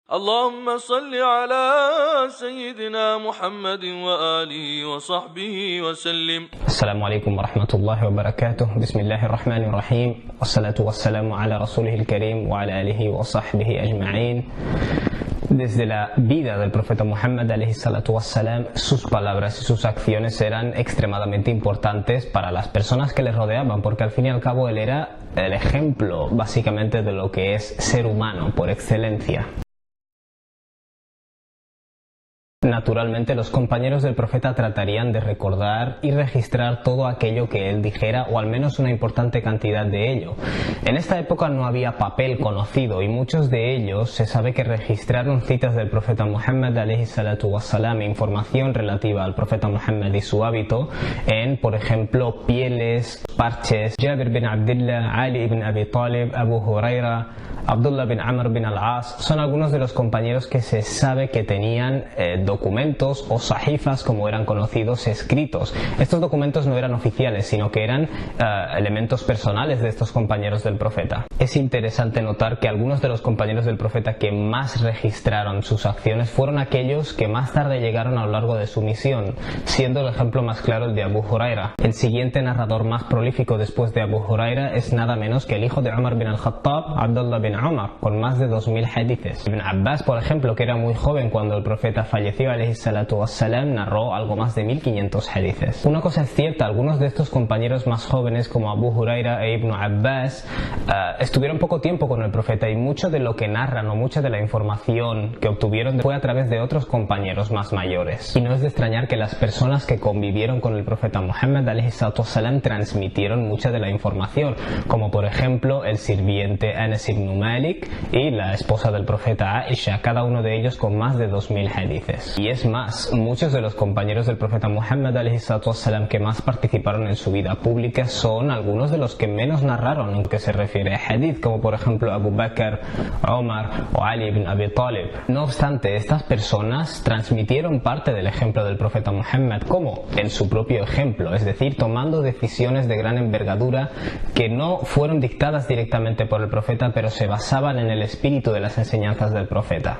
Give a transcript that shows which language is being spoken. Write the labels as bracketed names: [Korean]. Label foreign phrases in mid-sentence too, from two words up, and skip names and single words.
[Arabic] اللهم صل على سيدنا محمد وآله وصحبه وسلم. السلام عليكم ورحمة الله وبركاته. بسم الله الرحمن الرحيم، والصلاة والسلام على رسوله الكريم وعلى آله وصحبه أجمعين. [Spanish] Desde la vida del profeta Muhammad [Arabic] عليه الصلاة والسلام, [Spanish] sus palabras y sus acciones eran extremadamente importantes para las personas que le rodeaban, porque al fin y al cabo él era el ejemplo básicamente de lo que es ser humano por excelencia. Naturalmente, los compañeros del profeta tratarían de recordar y registrar todo aquello que él dijera, o al menos una importante cantidad de ello. En esta época no había papel conocido y muchos de ellos se sabe que registraron citas del profeta Muhammad [Arabic] عليه الصلاة والسلام [Spanish] e información relativa al profeta Muhammad y su hábito en, por ejemplo, pieles, parches. Jabir bin Abdullah, Ali ibn Abi Talib, Abu Huraira, Abdullah bin Amr bin al-As son algunos de los compañeros que se sabe que tenían documentos o sahifas, como eran conocidos, escritos. Estos documentos no eran oficiales, sino que eran elementos personales de estos compañeros del profeta. Es interesante notar que algunos de los compañeros del profeta que más registraron sus acciones fueron aquellos que más tarde llegaron a lo largo de su misión, siendo el ejemplo más claro el de Abu Huraira. El siguiente narrador más prolífico después de Abu Huraira es nada menos que el hijo de Umar bin al-Khattab, Abdullah bin Umar, con más de 2000 hadices. Ibn Abbas, por ejemplo, que era muy joven cuando el profeta falleció [Arabic] عليه الصلاة والسلام, [Spanish] narró algo más de 1500 hadices. Una cosa es cierta, algunos de estos compañeros más jóvenes como Abu Huraira e Ibn Abbas estuvieron poco tiempo con el profeta, y mucho de lo que narran o mucha de la información que obtuvieron fue a través de otros compañeros más mayores. Y no es de extrañar que las personas que convivieron con el profeta Muhammad [Arabic] عليه الصلاة والسلام [Spanish] transmitieron mucha de la información, como por ejemplo el sirviente Anas ibn Malik y la esposa del profeta Aisha, cada uno de ellos con más de 2000 hadices. Y es más, muchos de los compañeros del profeta Muhammad [Arabic] عليه الصلاة والسلام [Spanish] que más participaron en su vida pública son algunos de los que menos narraron en lo que se refiere a hadith, como por ejemplo Abu Bakr, Omar o Ali ibn Abi Talib. No obstante, estas personas transmitieron parte del ejemplo del profeta Muhammad, como en su propio ejemplo, es decir, tomando decisiones de gran envergadura que no fueron dictadas directamente por el profeta, pero se basaban en el espíritu de las enseñanzas del profeta.